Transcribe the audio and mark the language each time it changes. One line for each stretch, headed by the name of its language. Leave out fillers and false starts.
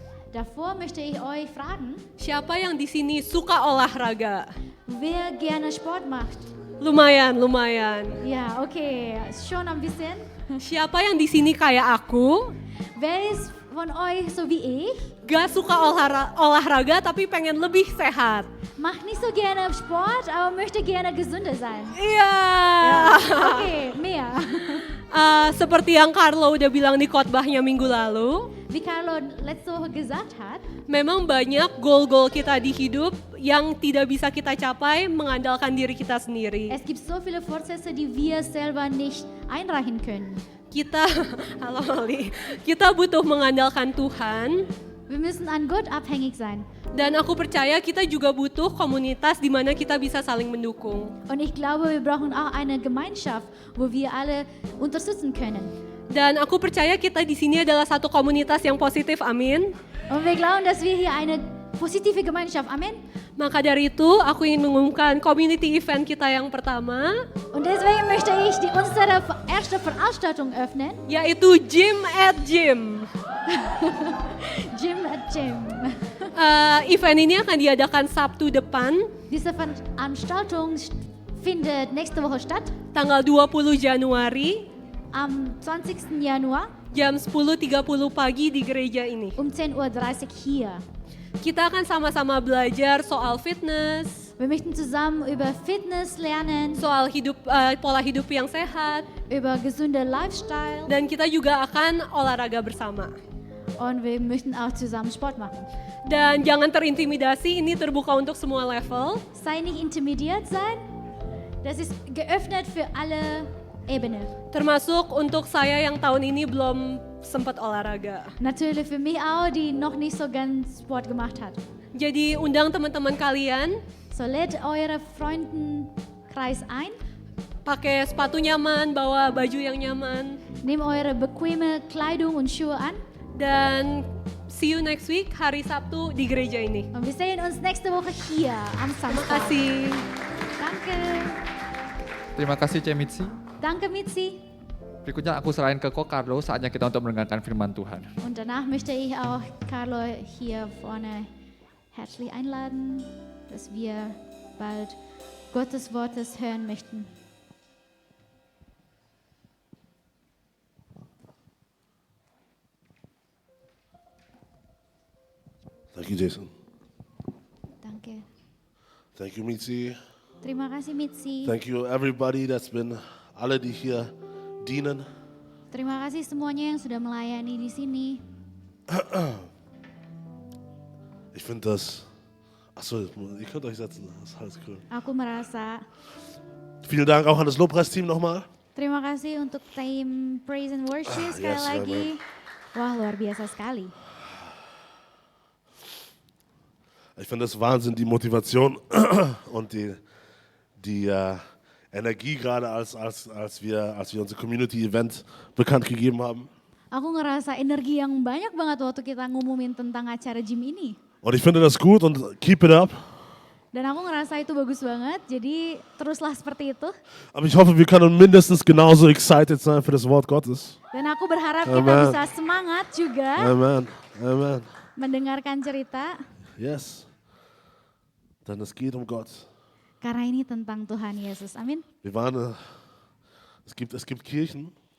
German: Davor möchte ich euch fragen,
Indonesian: siapa yang di sini suka olahraga?
German: wer gerne Sport macht.
Indonesian: Lumayan.
German: Ja, okay, schon ein bisschen.
Indonesian: Siapa yang di sini kayak aku?
German: Wer ist von euch so wie ich?
Indonesian: Gak suka olahraga tapi pengen lebih sehat.
German: Macht nicht so gerne Sport, aber möchte gerne gesünder sein.
Indonesian: Iya.
German: Okay, mehr.
Indonesian: Seperti yang Carlo udah bilang di khotbahnya minggu lalu,
German: Wie Carlo letzte Woche gesagt hat,
Indonesian: memang banyak goal-goal kita di hidup yang tidak bisa kita capai mengandalkan diri kita sendiri.
German: es gibt so viele Fortsätze, die wir selber nicht einreichen können.
Indonesian: Halo Mali, kita butuh mengandalkan Tuhan.
German: Wir müssen an Gott abhängig sein.
Indonesian: Dan aku percaya kita juga butuh komunitas di mana kita bisa saling mendukung.
German: Und ich glaube, wir brauchen auch eine Gemeinschaft, wo wir alle unterstützen können.
Indonesian: Dan aku percaya kita di sini adalah satu komunitas yang positif, amin.
German: Und wir glauben, dass wir hier eine positive Gemeinschaft, Amen.
Indonesian: Maka dari itu, aku ingin mengumumkan community event kita yang pertama,
German: Und deswegen möchte ich unsere erste Veranstaltung öffnen,
Indonesian: yaitu Gym at Gym.
English: Gym at Gym.
Indonesian: Event ini akan diadakan Sabtu depan,
German: Diese Veranstaltung findet nächste Woche statt,
Indonesian: tanggal 20 Januari,
German: am 20. Januar
Indonesian: jam 10.30 pagi di gereja ini.
German: um 10:30 Uhr hier.
Indonesian: Kita akan sama-sama belajar soal fitness,
German: Wir möchten zusammen über Fitness lernen,
Indonesian: soal pola hidup yang sehat,
German: über gesunde Lifestyle
Indonesian: dan kita juga akan olahraga bersama.
German: und wir möchten auch zusammen Sport machen.
Indonesian: Dan jangan terintimidasi, ini terbuka untuk semua level.
German: Sei nicht intimidiert sein, das ist geöffnet für alle Ebenen.
Indonesian: Termasuk untuk saya yang tahun ini belum sempat olahraga.
German: Natürlich für mich auch, die noch nicht so ganz Sport gemacht hat.
Indonesian: Jadi undang teman-teman kalian,
German: So lädt eure Freundenkreis ein.
Indonesian: Pakai sepatu nyaman, bawa baju yang nyaman.
German: Nehmt eure bequeme Kleidung und Schuhe an.
Indonesian: Dan
English: see you next week,
Indonesian: hari Sabtu di gereja ini.
German: Und wir sehen uns nächste Woche hier am
Indonesian: Terima
German: Samstag.
Indonesian: kasih.
German: Danke.
Indonesian: Terima kasih Cemitsi.
German: Danke Mitzi.
Indonesian: Berikutnya aku serahin ke Ko Carlo, saatnya kita untuk mendengarkan firman Tuhan.
German: Und danach möchte ich auch Carlo hier vorne herzlich einladen, dass wir bald Gottes Wortes hören möchten.
English: Thank you, Jason.
German: Danke.
English: Thank you, Mitzi.
Indonesian: Terima kasih Mitzi.
English: Thank you, everybody that's been,
German: alle, die hier dienen.
Indonesian: Terima kasih semuanya yang sudah melayani di sini.
German: Ich finde das, achso, ihr könnt euch setzen, das ist alles cool.
Indonesian: Aku merasa
German: Vielen Dank auch an das Lobpreisteam nochmal.
Indonesian: terima kasih untuk tim Praise and Worship sekali
English: yes,
Indonesian: lagi. Wah, luar biasa sekali.
German: Ich finde das Wahnsinn, die Motivation und die Energie gerade, als wir unser Community-Event bekannt gegeben haben.
Indonesian: Aku ngerasa energi yang banyak banget waktu kita ngumumin tentang acara gym ini.
German: Und ich finde das gut und
English: keep it up.
Indonesian: Dan aku ngerasa itu bagus banget, jadi teruslah seperti itu.
German: Aber ich hoffe, wir können mindestens genauso excited sein für das Wort Gottes.
Indonesian: Dan aku berharap kita Amen. bisa semangat juga Amen. Amen. mendengarkan cerita.
German: Yes. Denn es geht um Gott.
Indonesian: Karena ini tentang Tuhan Yesus, amin.
German: Wir waren, es gibt Kirchen,